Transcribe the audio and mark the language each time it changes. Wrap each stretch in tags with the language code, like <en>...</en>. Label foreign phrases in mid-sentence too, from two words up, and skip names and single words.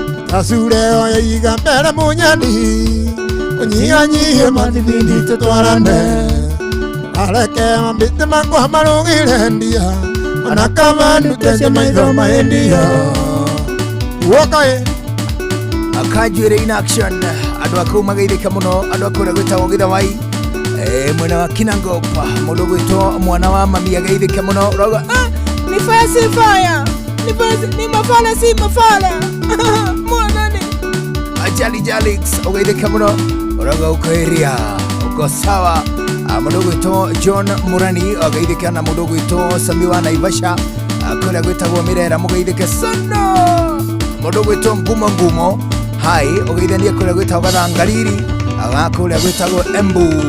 <ki>Ta cure yo ya iga mbere, mũnyeni. Ũnyihanyihie mathibindi tũtwarane. Areke mambĩte makwa marũgĩre ndia. Ona kama ndutete maitho,</ki> <en>my dear.</en> <ki>Woka ĩ. Akanjuĩrĩ</ki> <en>in action.</en> <ki>Andũ a kũu mageithĩke mũno, andũ a kũrĩa gwĩtagwo Gĩthawai. Eh, mwena wa Kinangop, mũndũ gwĩtwo mwana wa mami ageithĩke mũno. Ũrauga,</ki> <sw>"Ah, ni fire si fire. Ni fire si, ni mafala si mafala." Mwana ni.</sw> <ki>Ajali Jalix, ũgeithĩke mũno. Ũrauga</ki> <sw>uko area, uko sawa.</sw> <ki>Ah, mũndũ gwĩtwo John Murani, ageithĩke na mũndũ gwĩtwo Sami wa Naivasha. Ah, kũrĩa gwĩtagwo Mirera, mũgeithĩke sana. Mũndũ gwĩtwo Ngumo Ngumo, hai, ũgeithanie kũrĩa gwĩtagwo Gathangariri, aga kũrĩa gwĩtagwo Embu.</ki>